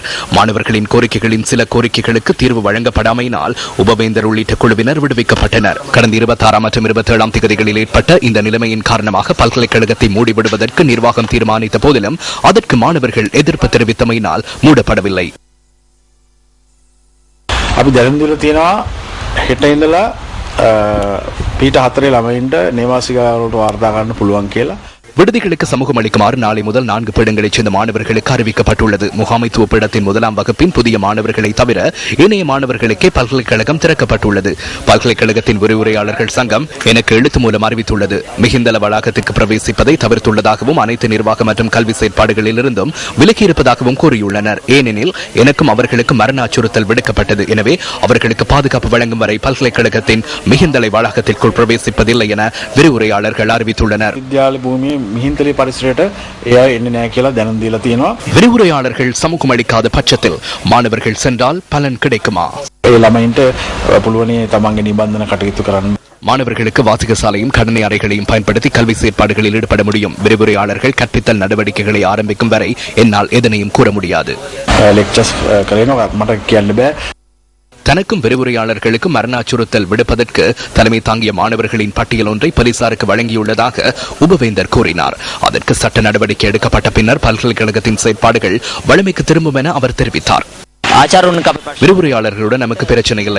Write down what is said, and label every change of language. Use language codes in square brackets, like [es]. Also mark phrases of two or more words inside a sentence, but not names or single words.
[ta] மாணவர்களின் கோரிக்கைகளின் சில கோரிக்கைகளுக்கு தீர்வு வழங்கப்படாமையினால் உபவேந்தர் உள்ளிட்ட குழுவினர் விடுவிக்கப்பட்டனர். கடந்த 26 மற்றும் 27 தேதிகளில் ஏற்பட்ட இந்த நிலைமையின் காரணமாக பல்கலைக்கழகத்தை மூடிவிடுவதற்கு நிர்வாகம் தீர்மானித்த போதிலும் அதற்கு மாணவர்கள் எதிர்ப்பு தெரிவித்தமையினால் மூடப்படவில்லை. [si] පීට 4 ළමයින්ට නේවාසිකාවලට වාර්තා කරන්න පුළුවන් කියලා [ta] விடுதிகளுக்கு சமூகம் அளிக்குமாறு நாளை முதல் 4 பீடங்களைச் சேர்ந்த மாணவர்களுக்கு அறிவிக்கப்பட்டுள்ளது. முகாமைத்துவ பீடத்தின் 1ஆம் வகுப்பின் புதிய மாணவர்களை தவிர ஏனைய மாணவர்களுக்கே பல்கலைக்கழகம் திறக்கப்பட்டுள்ளது. பல்கலைக்கழகத்தின் விரிவுரையாளர்கள் சங்கம் எனக்கு எழுத்து மூலம் அறிவித்துள்ளது. மிகுந்தள வளாகத்திற்கு பிரவேசிப்பதை தவிர்த்துள்ளதாகவும் அனைத்து நிர்வாக மற்றும் கல்வி செயற்பாடுகளில் இருந்தும் விலக்கியிருப்பதாகவும் கூறியுள்ளனர். ஏனெனில் எனக்கும் அவர்களுக்கும் மரண அச்சுறுத்தல் விடுக்கப்பட்டது. எனவே அவர்களுக்கு பாதுகாப்பு வழங்கும் வரை பல்கலைக்கழகத்தின் மிகுந்தளை வளாகத்திற்குள் பிரவேசிப்பதில்லை என விரிவுரையாளர்கள் அறிவித்துள்ளனர். [si] මිහින්තලේ පරිසරයට එයා එන්නේ නැහැ කියලා දැනුම් දීලා තියෙනවා. [ta] விரிவுரையாளர்கள் சமூகம் அளிக்காத பட்சத்தில் மாணவர்கள் சென்றால் பலன் கிடைக்குமா? [si] ඒ ළමයින්ට පුළුවනි තමන්ගේ නිබන්ධන කටයුතු කරන්න. [ta] மாணவர்களுக்கு வாசிகசாலையும் கடனை அறைகளையும் பயன்படுத்தி கல்வி செயற்பாடுகளில் ஈடுபட முடியும். விரிவுரையாளர்கள் கற்பித்தல் நடவடிக்கைகளை ஆரம்பிக்கும் வரை என்னால் எதனையும் கூற முடியாது. [si] லெக்சர்ஸ் කරනවා මට කියන්න බෑ. [ta] தனக்கும் விரிவுரையாளர்களுக்கும் மரண அச்சுறுத்தல் விடுப்பதற்கு தலைமை தாங்கிய மாணவர்களின் பட்டியல் ஒன்றை போலீசாருக்கு வழங்கியுள்ளதாக உபவேந்தர் கூறினார். அதற்கு சட்ட நடவடிக்கை எடுக்கப்பட்ட பின்னர் பல்கலைக்கழகத்தின் செயற்பாடுகள் வலிமைக்கு திரும்பும் என அவர் தெரிவித்தார். விரிவுரையாளர்களுடன் நமக்கு பிரச்சனை இல்லை.